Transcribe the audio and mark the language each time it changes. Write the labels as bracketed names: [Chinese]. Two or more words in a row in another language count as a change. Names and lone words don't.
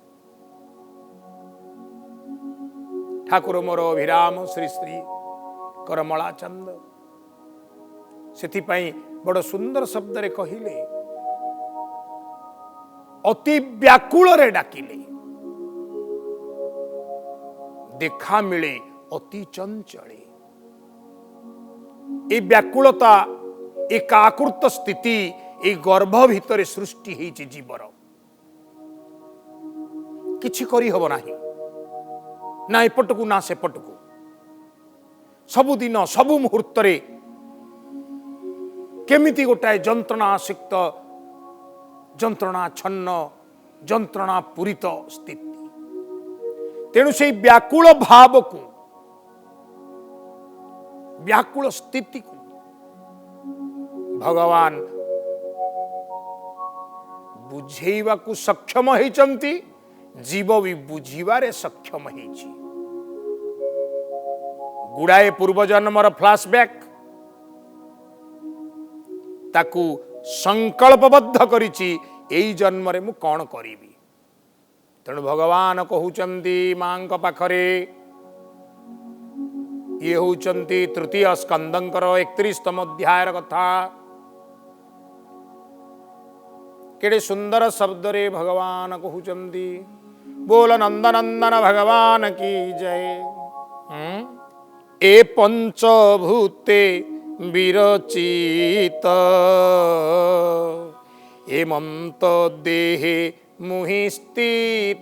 [Odia] ଠାକୁର ମୋର ଅଭିରାମ ଶ୍ରୀ ଶ୍ରୀ କରମଲା ଚଂଦ ସେଥିପାଈ ବଡ଼ ସୁଂଦର ଶବ୍ଦ ରେ କହିଲେ, ଅତି ବ୍ୟାକୁଲ ରେ ଡାକିଲେ ଦେଖା ମିଲେ ଅତି ଚଂଚଲେ। ଏ ବ୍ୟାକୁଲତା ଏ କାକୁର୍ତ ସ୍ଥିତି ଏ ଗର୍ଭ ଭିତର ସୃଷ୍ଟି ହୋଇଛି ଜୀବର। କିଛି କରୀ ହବ ନାହୀ, ନା ଏପଟକୂ ନା ସେପଟକୂ। ସବୁଦିନ ସବୁ ମୁହୂର୍ତ ରେ କେମିତି ଗୋଟାଏ ଜଂତ୍ରଣା ଆସକ୍ତ, ଜଂତ୍ରଣା ଛନ୍ନ, ଜଂତ୍ରଣା ପୂରିତ ସ୍ଥିତି। ତେଣୁ ସେ ବ୍ୟାକୁଲ ଭାବ କୋ, ବ୍ୟାକୁଲ ସ୍ଥିତି କୋ ଭଗବାନ ବୁଝେଇବା କୋ ସକ୍ଷମ ହୋଇଚଂତୀ। ଜୀବ ଭୀ ବୁଝୀବାରେ ସକ୍ଷମ ହୋଇଛି। ଗୁଡ଼ାଏ ପୂର୍ବ ଜନ୍ମର ଫ୍ଲୈଶବୈକ ତାକୂ ସଂକଲ୍ପବଦ୍ଧ କରିଛି, ଏଈ ଜନ୍ମ ରେ ମୁ କୌନ କରିବୀ। ତେଣୁ ଭଗବାନ କହଉଚଂତୀ ମାଂକ ପାଖରେ, ୟେ ହୋଉଚଂତୀ ତୃତୀୟ ସ୍କଂଦଂକର 31ତମ ଅଧ୍ୟାୟର କଥା। କେଡ଼େ ସୁଂଦର ଶବ୍ଦ ରେ ଭଗବାନ କହଉଚଂତୀ, [Hindi] बोल नंदनंदन भगवान की जय। [Odia] ଏ ପଂଚଭୂତେ ବିରଚିତ ହେମଂତ ଦେହେ ମୁହି ସ୍ଥିତ।